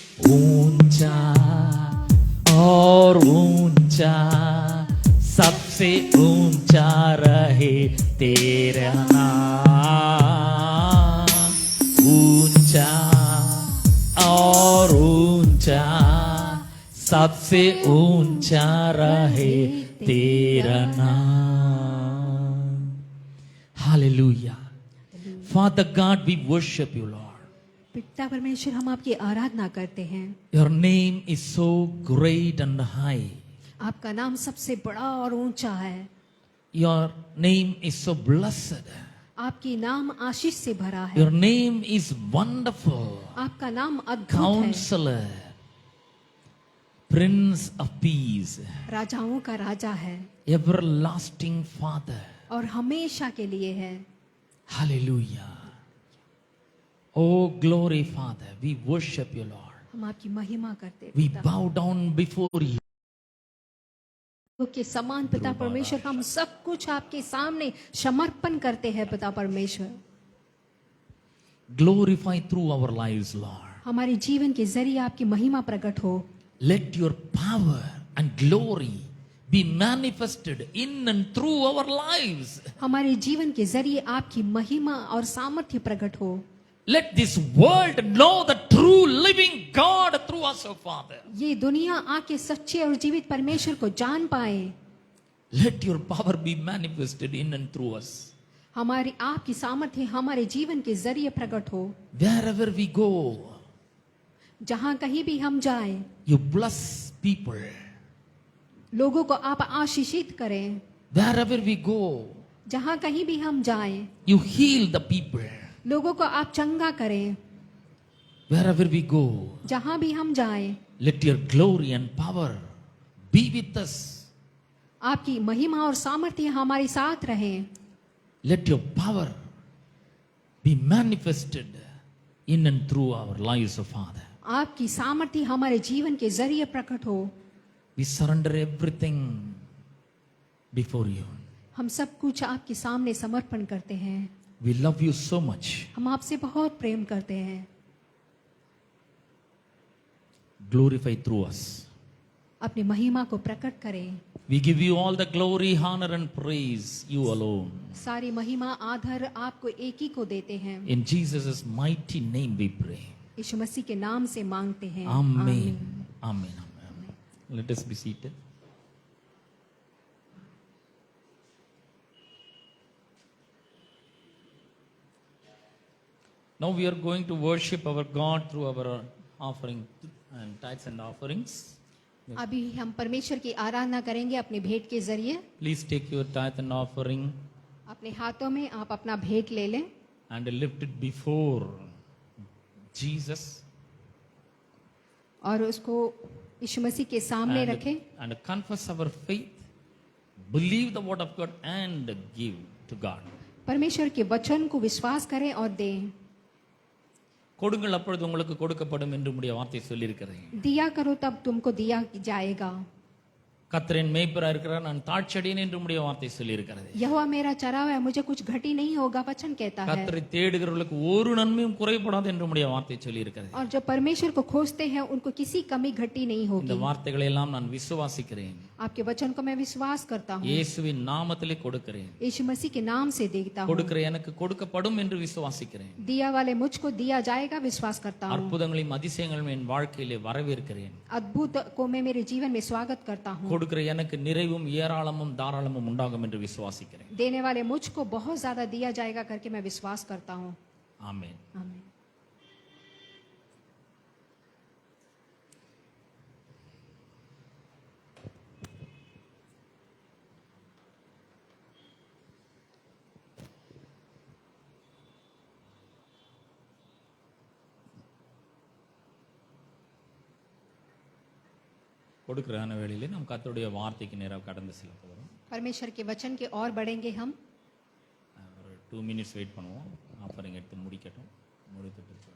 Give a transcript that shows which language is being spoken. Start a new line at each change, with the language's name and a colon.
Hindi: ऊंचा और ऊंचा, सबसे ऊंचा रहे तेरा नाम, ऊंचा और ऊंचा, सबसे ऊंचा रहे तेरा नाम। Hallelujah.
English: Father God, we worship you, Lord.
Hindi: पिता परमेश्वर, हम आपकी आराधना करते हैं।
English: Your name is so great and high.
Hindi: आपका नाम सबसे बड़ा और ऊंचा है।
English: Your name is so blessed.
Hindi: आपकी नाम आशीष से भरा है।
English: Your name is wonderful.
Hindi: आपका नाम अद्भुत है।
English: Counselor, Prince of Peace,
Hindi: राजाओं का राजा है
English: Everlasting Father.
Hindi: और हमेशा के लिए है।
English: Hallelujah. Oh, glory, Father. We worship you, Lord.
Hindi: हम आपकी महिमा करते हैं
English: We
Hindi: पिता।
English: bow down before you.
Hindi: के समान पिता परमेश्वर, हम सब कुछ आपके सामने समर्पण करते हैं पिता परमेश्वर।
English: Glorify through our lives, Lord.
Hindi: हमारे जीवन के जरिए आपकी महिमा प्रकट हो।
English: Let your power and glory be manifested in and through our lives.
Hindi: हमारे जीवन के जरिए आपकी महिमा और सामर्थ्य प्रकट हो।
English: Let this world know the true living God through us, O Father.
Hindi: ये दुनिया आके सच्चे और जीवित परमेश्वर को जान पाए।
English: Let your power be manifested in and through us.
Hindi: हमारी आपकी सामर्थ्य हमारे जीवन के जरिए प्रकट हो।
English: Wherever we go,
Hindi: जहाँ कहीं भी हम जाएं,
English: you bless people.
Hindi: लोगों को आप आशीषित करें।
English: Wherever we go,
Hindi: जहाँ कहीं भी हम जाएं,
English: you heal the people.
Hindi: लोगों को आप चंगा करें।
English: Wherever we go,
Hindi: जहाँ भी हम जाएं,
English: let your glory and power be with us.
Hindi: आपकी महिमा और सामर्थ्य हमारे साथ रहें।
English: Let your power be manifested in and through our lives, O Father.
Hindi: आपकी सामर्थ्य हमारे जीवन के जरिए प्रकट हो।
English: We surrender everything before you.
Hindi: हम सब कुछ आपके सामने समर्पण करते हैं।
English: We love you so much.
Hindi: हम आपसे बहुत प्रेम करते हैं।
English: Glorify through us.
Hindi: अपनी महिमा को प्रकट करें।
English: We give you all the glory, honor and praise, you alone.
Hindi: सारी महिमा आदर आपको एक ही को देते हैं।
English: In Jesus' mighty name we pray.
Hindi: यीशु मसीह के नाम से मांगते हैं।
English: Amen. Amen. Amen. Let us be seated. Now we are going to worship our God through our offering and tithes and offerings.
Hindi: अभी हम परमेश्वर की आराधना करेंगे अपनी भेंट के जरिए।
English: Please take your tithe and offering
Hindi: अपने हाथों में आप अपना भेंट ले लें
English: and lift it before Jesus
Hindi: और उसको यीशु मसीह के सामने रखें
English: and confess our faith. Believe the word of God and give to God.
Hindi: परमेश्वर के वचन को विश्वास करें और दें।
Tamil: கொடுங்கள் அப்பொழுது உங்களுக்கு கொடுக்கப்படும் என்று உம்முடைய வார்த்தை சொல்லியிருக்கிறது.
Hindi: दिया करो तब तुमको दिया जाएगा।
Tamil: கர்த்தரின் மேய்ப்பராக இருக்கிறார், நான் தாழ்ச்சடையேன் என்று உம்முடைய வார்த்தை சொல்லியிருக்கிறது.
Hindi: यहोवा मेरा चरावा है, मुझे कुछ घटी नहीं होगा वचन कहता है।
Tamil: கர்த்தரை தேடுகிறவர்களுக்கு ஒரு நன்மையும் குறைபடாது என்று உம்முடைய வார்த்தை சொல்லியிருக்கிறது.
Hindi: और जो परमेश्वर को खोजते हैं उनको किसी कमी घटी नहीं
Tamil: இந்த
Hindi: होगी।
Tamil: வார்த்தைகளை எல்லாம் நான் விசுவாசிக்கிறேன்.
Hindi: आपके वचन को मैं विश्वास करता हूँ,
Tamil: இயேசுவின் நாமத்திலே கொடுக்கிறேன்.
Hindi: यीशु मसीह के नाम से देखता हूँ।
Tamil: கொடுக்கிற எனக்கு கொடுக்கப்படும் என்று விசுவாசிக்கிறேன்.
Hindi: दिया वाले मुझको दिया जाएगा विश्वास करता हूँ।
Tamil: அற்புதங்களையும் அதிசயங்களையும் என் வாழ்க்கையிலே வரவேற்கிறேன்.
Hindi: अद्भुत को मैं मेरे जीवन में स्वागत करता हूँ।
Tamil: கொடுக்கிற எனக்கு நிறைவும் ஏராளமும் தாராளமும் உண்டாகும் என்று விசுவாசிக்கிறேன்.
Hindi: देने वाले मुझको बहुत ज्यादा दिया जाएगा करके मैं विश्वास करता हूँ।
Tamil: ஆமென்.
Hindi: आमीन।
Tamil: கொடுக்கிற வேளையிலே நாம் கர்த்தருடைய வார்த்தைக்கு நேராக கடந்து செல்ல போகிறோம்.
Hindi: परमेश्वर के वचन के और बढ़ेंगे हम।
Tamil: ஒரு 2 minutes வெயிட் பண்ணுவோம். ஆஃபரிங் எடுத்து முடிக்கட்டும். முடித்துட்டு